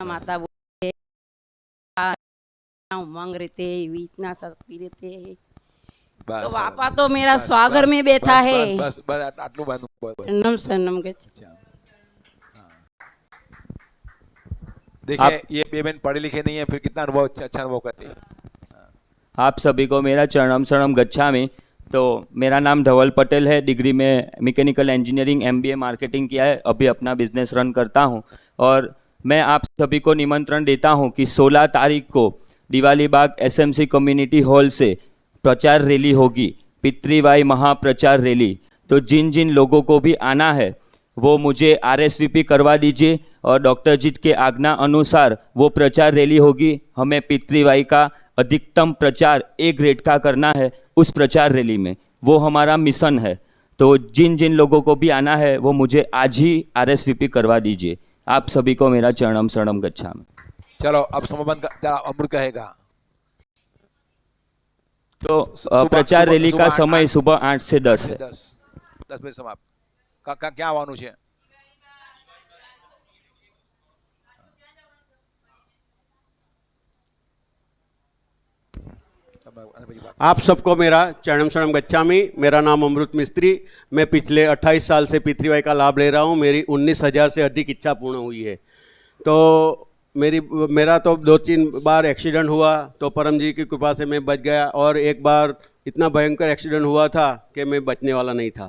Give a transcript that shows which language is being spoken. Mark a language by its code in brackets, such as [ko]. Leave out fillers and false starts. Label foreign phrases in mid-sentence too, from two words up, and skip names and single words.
[hi] माता उमंग रहते, इतना शक्ति रहते है, तो पापा तो मेरा स्वागर में बैठा है। [gu] બસ બસ આટલું બધું नम सनम [hi] देखिए ये पेमेंट पढ़े लिखे नहीं है, फिर कितना अनुभव अच्छा अनुभव करते हैं। आप सभी को मेरा [sa] चरणम शरणम गच्छामि। [hi] तो मेरा नाम धवल पटेल है। डिग्री में [en] mechanical engineering MBA marketing [hi] किया है। अभी अपना [en] business run [hi] करता हूँ और मैं आप सभी को निमंत्रण देता हूं कि 16 तारीख को दिवाली बाग एसएमसी कम्युनिटी हॉल से प्रचार रैली होगी, पितृवाई महाप्रचार रैली। तो जिन जिन लोगों को भी आना है वो मुझे RSVP करवा दीजिए और डॉक्टर जी के आज्ञा अनुसार वो प्रचार रैली होगी। हमें पितृवाई का अधिकतम प्रचार [en] A grade [hi] का करना है उस प्रचार रैली में, वो हमारा मिशन है। तो जिन जिन लोगों को भी आना है वो मुझे आज ही RSVP करवा दीजिए। आप सभी को मेरा [sa] चरणम शरणम गच्छामि। [hi] चलो अब समापन का अमृत कहेगा। तो प्रचार रैली का समय सुबह 8 से 10 है। 10 बजे समाप्त। क्या [gu] આવવાનું છે? [hi] आप सबको मेरा [sa] चरणम शरणम गच्छामि। [hi] मेरा नाम अमृत मिस्त्री। मैं पिछले 28 साल से पितृवाई का लाभ ले रहा हूँ। मेरी 19,000 से अधिक इच्छा पूर्ण हुई है। तो मेरा तो 2-3 बार एक्सीडेंट हुआ तो परम जी की कृपा से मैं बच गया, और एक बार इतना भयंकर एक्सीडेंट हुआ था कि मैं बचने वाला नहीं था।